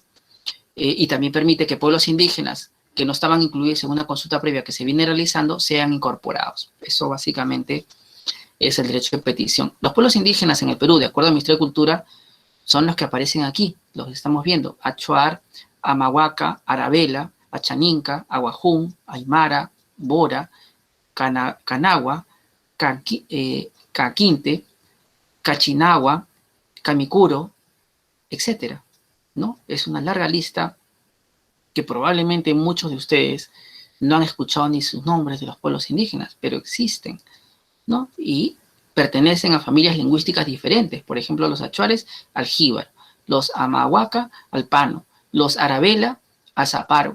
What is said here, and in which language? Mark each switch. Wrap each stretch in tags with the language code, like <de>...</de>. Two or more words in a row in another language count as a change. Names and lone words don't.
<es>Y también permite que pueblos indígenas que no estaban incluidos en una consulta previa que se viene realizando sean incorporados. Eso básicamente es el derecho de petición. Los pueblos indígenas en el Perú, de acuerdo al Ministerio de Cultura, son los que aparecen aquí, los que estamos viendo: Achuar, Amahuaca, Arabela, Achaninca, Aguajún, Aymara, Bora, Canagua, Caquinte, Cachinagua, Camicuro, etcétera, ¿no? Es una larga lista que probablemente muchos de ustedes no han escuchado ni sus nombres de los pueblos indígenas, pero existen, ¿no? Y pertenecen a familias lingüísticas diferentes. Por ejemplo, los achuares al jíbaro, los amahuaca al pano, los arabela al zaparo.</es>